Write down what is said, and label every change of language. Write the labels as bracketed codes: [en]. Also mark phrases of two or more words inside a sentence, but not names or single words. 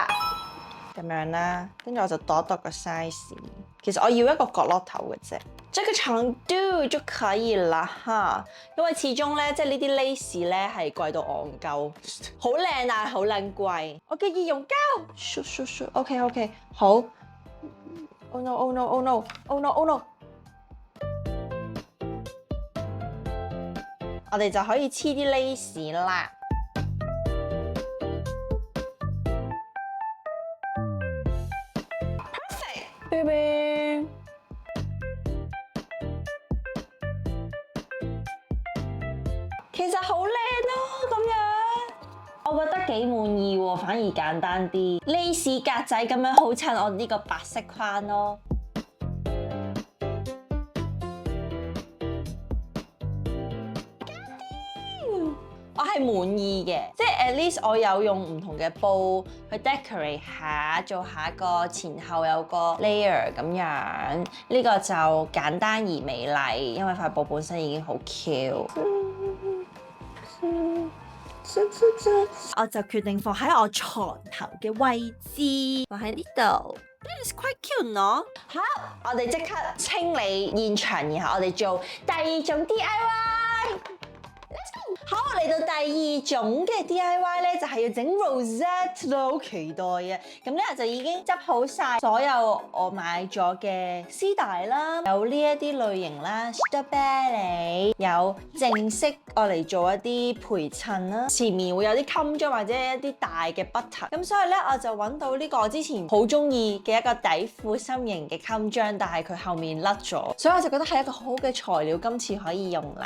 [yue] 咁樣啦，跟住我就度個 size。其實我要一個角落頭嘅啫，這個長度就可以啦哈。因為始終咧，即係呢啲 lace 咧係貴到戇鳩，好靚但係好撚貴。我嘅易溶膠，OK， [en] 好。Oh no oh no oh no oh no oh no！ [yue] 我哋就可以黐啲 lace 啦。Baby， 其實好靚咯，咁樣我覺得幾滿意喎，反而簡單啲，lace格仔咁樣好襯我呢個白色框咯。我係滿意嘅，即係 [en] at least [yue] 我有用唔同嘅布去 decorate 下，做下個前後有個 layer 咁樣，呢個就簡單而美麗，因為塊布本身已經好 Q。我就決定放喺我床頭嘅位置，放喺呢度。 [en] This is quite cute [yue] 咯。好，我哋即刻清理現場，然後我哋做第二種 DIY。好，嚟到第二種嘅 DIY 咧，就係要整 rosette 咯，好期待啊！咁咧我就已經執好晒所有我買咗嘅絲帶啦，有呢一啲類型啦 strawberry， 有正式我嚟做一啲陪襯啦，前面會有啲襟章或者一啲大嘅 button， 咁所以咧我就揾到呢個我之前好中意嘅一個底褲心形嘅襟章，但係佢後面甩咗，所以我就覺得係一個好好嘅材料，今次可以用啦。